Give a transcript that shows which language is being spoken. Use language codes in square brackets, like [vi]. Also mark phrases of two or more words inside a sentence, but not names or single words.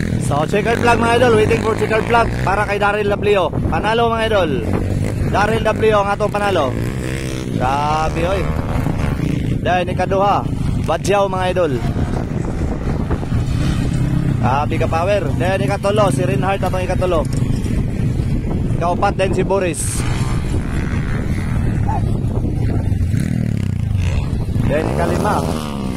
[ceb] So, [en] checkered flag [ceb] mga idol. [en] Waiting for checkered flag [ceb] para kay Daryl W. Panalo mga idol. Daryl W ang atong panalo. Grabe oy. Dahil ikaduha, Badyaw mga idol. Grabe ka power. Dahil ikatulo, si Reinhardt atong ikatulo. Kaupat din si Boris. Dahil ikalima,